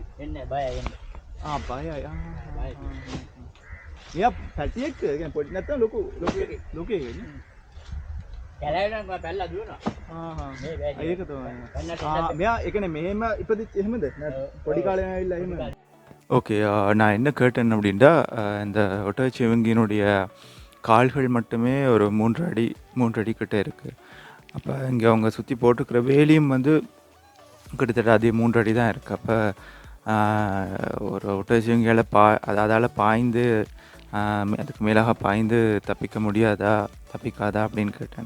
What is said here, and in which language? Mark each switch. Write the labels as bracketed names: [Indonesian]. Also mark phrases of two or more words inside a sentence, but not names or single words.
[Sinhala] එන්නේ බයයි එන්නේ. බයයි. බයයි. මෙයා පැටියෙක්ද? ඒ කියන්නේ පොඩි නැත්තම් ලොකු එකනේ. කැලෑවෙන් මම පැල්ලා දුවනවා. මේ වැඩි. ඒක තමයි. මෙයා ඒ කියන්නේ මෙහෙම ඉපදිච්ච එහෙමද? පොඩි කාලේ ඇවිල්ලා එහෙම. [Tamil] ஓகே, நான் என்ன கேட்டேன் அப்படின்னா இந்த ஒட்டகச்சிவிங்கினுடைய கால்கள் மட்டுமே ஒரு 3 அடி கிட்ட இருக்குது. அப்போ இங்கே அவங்க சுற்றி போட்டுக்கிற வேலியும் வந்து கிட்டத்தட்ட அதே 3 அடி தான் இருக்குது. அப்போ ஒரு ஒட்டகச்சிவிங்கியால் அதால் பாய்ந்து அதுக்கு மேலாக பாய்ந்து தப்பிக்காதா அப்படின்னு கேட்டேன்.